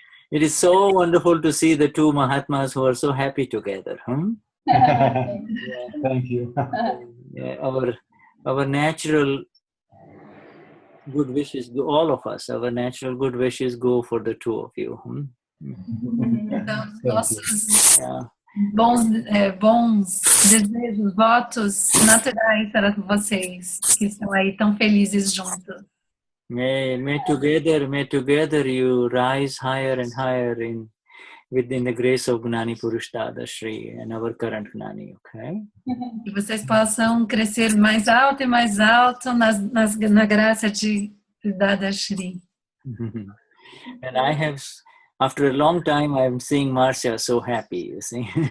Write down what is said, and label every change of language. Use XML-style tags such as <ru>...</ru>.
<en>It is so wonderful to see the two Mahatmas who are so happy together. Yeah, thank you. Yeah, our natural good wishes, all of us, our natural good wishes go for the two of you.</en> <pt>Então, nossos bons desejos, votos naturais para vocês que estão aí tão felizes juntos.</pt> <en>May together you rise higher and higher within the grace of Gnani Purush Dadashri and our current Gnani, okay?</en> <pt>Que vocês possam crescer mais alto e mais alto na graça de Dadashri.</pt> <en>And after a long time, I'm seeing Marcia so happy, you see.</en>